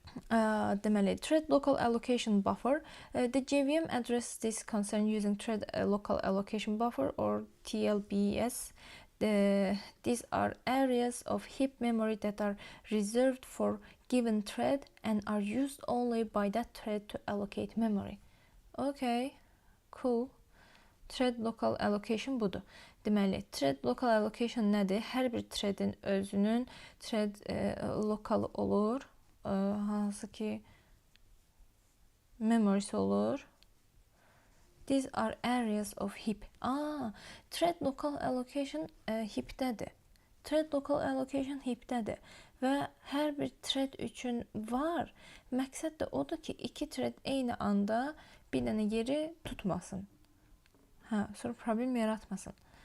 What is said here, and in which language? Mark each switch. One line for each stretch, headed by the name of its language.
English: Deməli, thread local allocation buffer. The JVM addresses this concern using thread local allocation buffer or TLBS. These are areas of heap memory that are reserved for given thread and are used only by that thread to allocate memory. Okay, cool.
Azerbaijani: Thread local allocation budur. Deməli, thread local allocation nədir? Hər bir threadin özünün thread lokalı olur. Hansı ki memory'si olur.
English: These are areas of heap.
Azerbaijani: Thread local allocation heap'dədir. Thread local allocation heap'dədir. Və hər bir thread üçün var. Məqsəd də odur ki, iki thread eyni anda bir dənə yeri tutmasın. Sonra problem yaratmasın.